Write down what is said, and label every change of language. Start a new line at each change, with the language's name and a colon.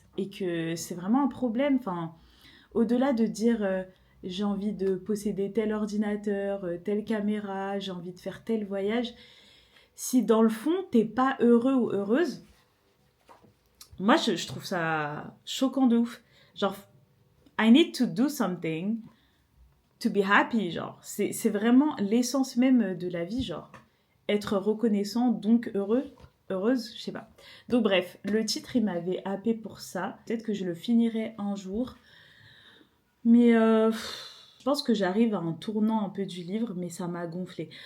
French: Et que c'est vraiment un problème. Enfin, au-delà de dire j'ai envie de posséder tel ordinateur, telle caméra, j'ai envie de faire tel voyage, si dans le fond t'es pas heureux ou heureuse, moi je trouve ça choquant de ouf.
English: Genre, I need to do something to be happy, genre.
French: C'est vraiment l'essence même de la vie, genre. Être reconnaissant, donc heureux, heureuse, je sais pas. Donc bref, le titre, il m'avait happé pour ça. Peut-être que je le finirai un jour. Mais je pense que j'arrive à un tournant un peu du livre, mais ça m'a gonflé.